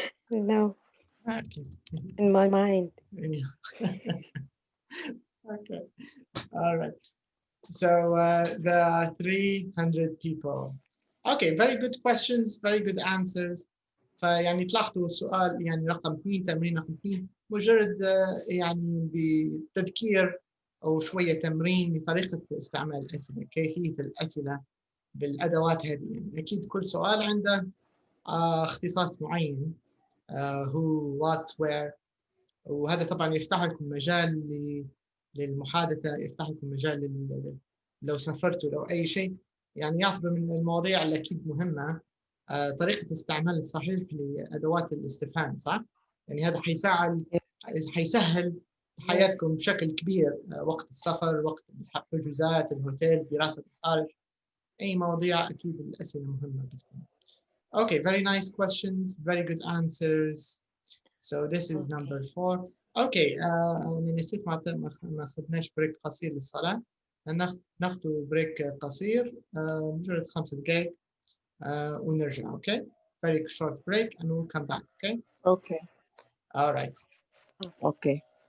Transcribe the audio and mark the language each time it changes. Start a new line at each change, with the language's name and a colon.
English: No, Okay. in my mind. Okay. All right. So there are 300 people. Okay, very good questions, very good answers.
Arabic: فيعني تلاحظوا السؤال يعني رقم 2 تمرين رقم 2 مجرد يعني بتذكير أو شوية تمرين لطريقة استعمال الأسئلة، كيفية الأسئلة بالأدوات هذه. يعني أكيد كل سؤال عنده اختصاص معين
English: who, what, where،
Arabic: وهذا طبعا يفتح لكم مجال للمحادثة، يفتح لكم مجال لو سافرتوا لو أي شيء، يعني يعتبر من المواضيع اللي أكيد مهمة طريقة الاستعمال الصحيح لأدوات الاستفهام، صح؟ يعني هذا حيسهل حياتكم بشكل كبير وقت السفر، وقت الحجوزات، الهوتيل، دراسة الخارج، أي مواضيع أكيد الأسئلة مهمة جدا.
English: Okay, very nice questions, very good answers. So this is number 4.
Arabic: Okay, أنا نسيت ما أخذناش بريك قصير للصلاة. ناخذ بريك قصير مجرد 5 دقائق ونرجع.
English: Okay, very short break and we'll come back. Okay. Okay. All right. Okay.